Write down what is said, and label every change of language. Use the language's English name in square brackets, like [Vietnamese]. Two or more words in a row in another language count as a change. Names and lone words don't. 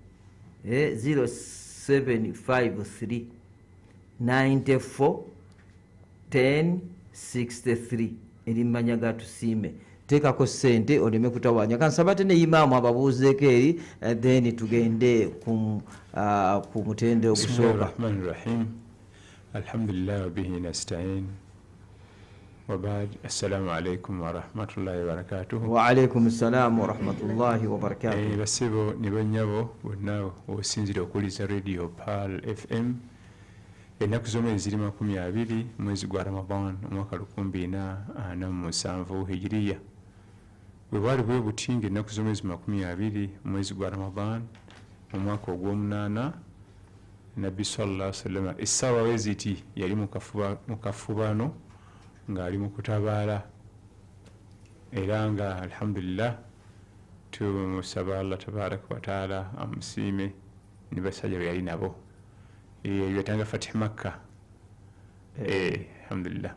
[Ganda] 0753 94 1063 eri mmanya gatusiime teekako ssente oleme kutawanya kansaba te ne imaamu ababuuzeeko eri then tugende ku mutende ogusooka. [Arabic] بسم الله الرحمن الرحيم الحمد لله وبه نستعين. وبعد. السلام عليكم ورحمة الله وبركاته. وعليكم السلام ورحمة الله وبركاته. [Ganda] Basibo ne bannyabo bonna osinzira okuwuliza radio Pearl FM. Ennaku z'omwezi ziri 20 mwezi gwa Ramadan omwaka 2047 hijiriya. Bwe bwali bwe buti ng'ennaku z'omwezi 20 mwezi gwa Ramadan omwaka ogw'omunaana Nabbi [Arabic] صلى الله عليه وسلم [Ganda] essaawa weziti yali mu kafubaano ng'ali mu kutabaala era nga alhamdulillah tumusaba [Arabic] الله تبارك وتعالى [Ganda] amusiime ne basajja be yali nabo yatanga Fatih Makka alhamdulillah.